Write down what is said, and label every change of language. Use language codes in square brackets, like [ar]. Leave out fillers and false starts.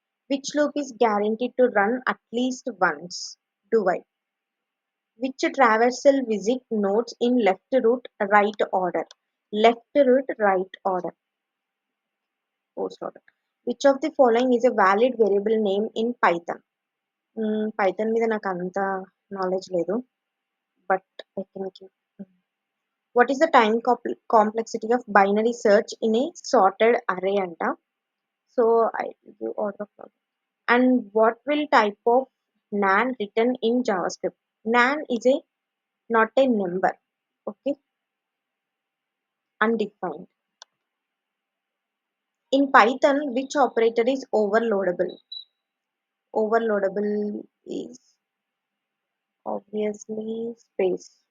[en] Which loop is guaranteed to run at least once? Do while. Which traversal visit nodes in left root right order? Left root right order. Post order. Which of the following is a valid variable name in Python? [te] Python మీద నాకు అంత knowledge లేదు. [en] But I can what is the time complexity of binary search in a sorted array అంట. So I give order of and what will type of nan written in JavaScript. Nan is a not a number, okay, undefined. In Python, which operator is overloadable? Overloadable is obviously space.